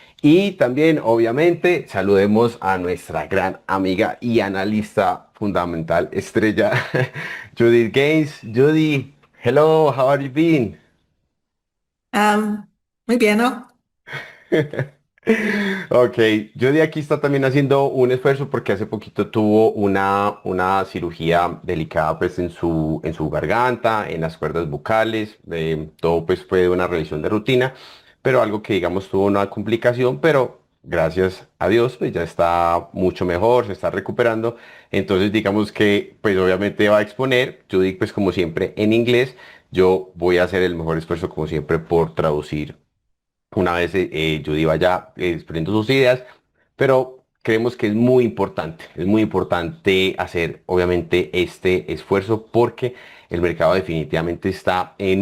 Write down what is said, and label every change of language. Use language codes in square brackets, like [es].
[es] Y también, obviamente, saludemos a nuestra gran amiga y analista fundamental, estrella, Judith Gaines. [en] Judy, hello, how are you been? [es] Am, Muy bien, ¿no? Ok, Judy aquí está también haciendo un esfuerzo porque hace poquito tuvo una cirugía delicada pues en su garganta, en las cuerdas vocales, todo pues fue una revisión de rutina, pero algo que digamos tuvo una complicación, pero gracias a Dios pues ya está mucho mejor, se está recuperando, entonces digamos que pues obviamente va a exponer, Judy pues como siempre en inglés, yo voy a hacer el mejor esfuerzo como siempre por traducir una vez Judy vaya exponiendo sus ideas, pero creemos que es muy importante hacer obviamente este esfuerzo porque el mercado definitivamente está